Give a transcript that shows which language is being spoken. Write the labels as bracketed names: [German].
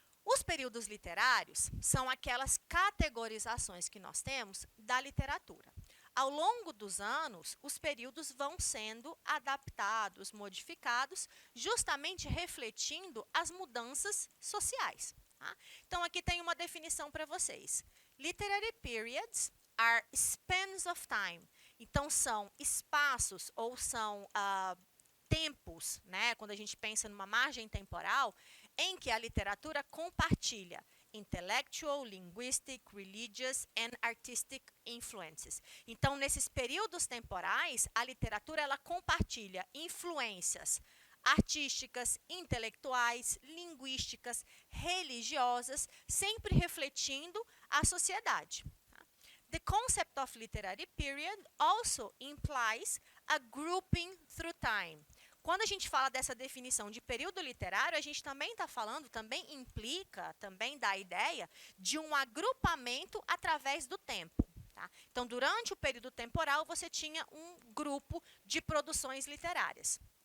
[Portuguese] Os períodos literários são aquelas categorizações que nós temos da literatura. Ao longo dos anos, os períodos vão sendo adaptados, modificados, justamente refletindo as mudanças sociais. Tá? Então, aqui tem uma definição para vocês. [English] Literary periods are spans of time. [Portuguese] Então, são espaços ou são tempos, né, quando a gente pensa numa margem temporal, em que a literatura compartilha [English] intellectual, linguistic, religious and artistic influences. [Portuguese] Então, nesses períodos temporais, a literatura ela compartilha influências artísticas, intelectuais, linguísticas, religiosas, sempre refletindo a sociedade. [English] The concept of literary period also implies a grouping through time. [Portuguese] Quando a gente fala dessa definição de período literário, a gente também está falando, também implica, também dá a ideia de um agrupamento através do tempo. Tá? Então, durante o período temporal, você tinha um grupo de produções literárias.